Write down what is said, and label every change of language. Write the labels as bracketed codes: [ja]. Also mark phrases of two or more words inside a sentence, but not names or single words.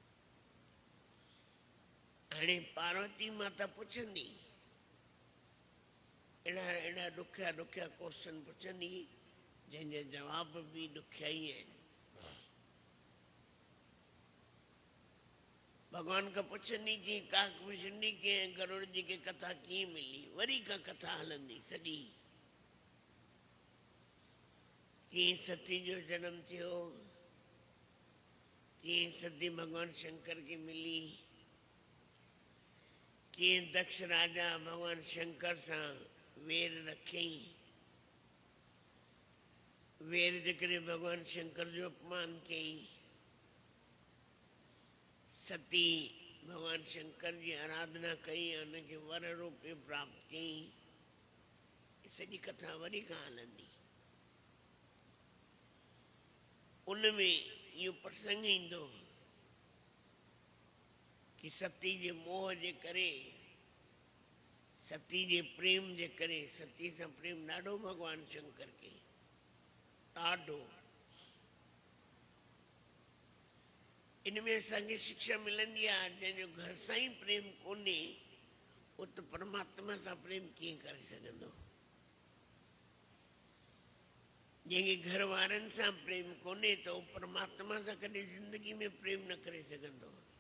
[sd] हाणे पार्वती माता पुछंदी, अहिड़ा अहिड़ा ॾुखिया ॾुखिया क्वेश्चन पुछंदी जंहिंजा जवाब भी ॾुखिया ई आहिनि। भगवान खां पुछंदी कि काकभूषणी खे गरुड़ जी खे कथा कीअं मिली, वरी का कथा हलंदी सॼी, कीअं सती जो जन्म थियो, कीअं सती भगवान शंकर खे मिली, कीअं दक्ष राजा भगवान शंकर सां वेर रखियई, वेर जे करे भगवान शंकर जो अपमान कई, सती भगवान शंकर जी आराधना कई, उनखे वर रूप प्राप्त कई। सॼी कथा वरी खां हलंदी। उनमें इहो प्रसंग ईंदो कि सती जे मोह जे करे, सती जे प्रेम जे करे, सती सां प्रेम ॾाढो भगवान शंकर खे, ॾाढो। इनमें असांखे शिक्षा मिलंदी आहे, जंहिंजो घर सां ई प्रेम कोन्हे उहो त परमात्मा सां प्रेम कीअं करे सघंदो। जंहिंखे घर वारनि सां प्रेम कोन्हे त उहो परमात्मा सां कॾहिं ज़िंदगी में प्रेम न करे सघंदो।